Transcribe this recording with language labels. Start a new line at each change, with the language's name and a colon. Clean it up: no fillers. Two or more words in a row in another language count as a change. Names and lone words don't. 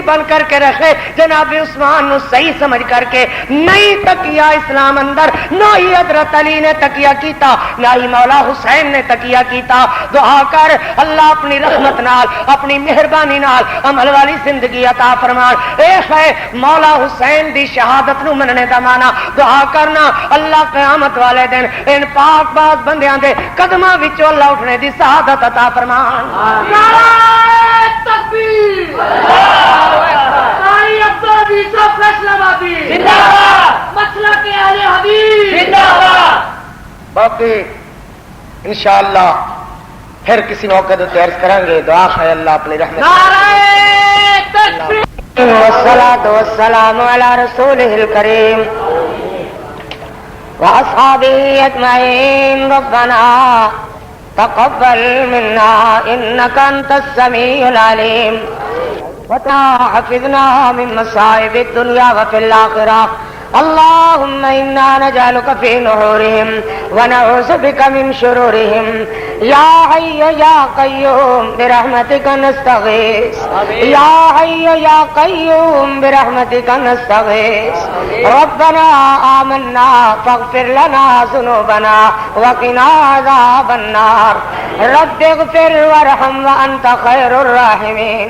Punjabi: بن کر کے رکھے جناب عثمان نو صحیح سمجھ کر کے نہیں تکیہ اسلام اندر نہ ہی حضرت علی نے تکیہ کیتا نہ ہی مولا حسین نے تکیہ کیتا دعا کر اللہ اپنی رحمت نال اپنی مہربانی نال عمل والی زندگی عطا فرمان اے ہے مولا حسین دی شہادت نو مننے دا مانا دعا کرنا اللہ قیامت والے دن ان پاک باز بندیاں دے قدماں وچوں اللہ اٹھنے دی سعادت عطا فرمان
Urdu: نعرہ تکبیر ساری عبدالعزیز صاحب فیصلہ آبادی زندہ باد مسلک اہل حدیث زندہ باد باقی انشاءاللہ پھر کسی موقع تو عرض کریں گے دعا ہے اللہ اپنی رحمت نعرہ تکبیر
Arabic: والصلاة والسلام على رسوله الكريم وأصحابه أجمعين ربنا تقبل منا إنك أنت السميع العليم وحفظنا من مصائب الدنيا وفي الآخرة اللهم إنا نجعلك في نحورهم ونعوذ بك من شرورهم يا حي يا قيوم برحمتك نستغيث يا حي يا قيوم برحمتك نستغيث ربنا آمنا فاغفر لنا ذنوبنا وقنا عذاب النار رب اغفر وارحم وأنت خير الراحمين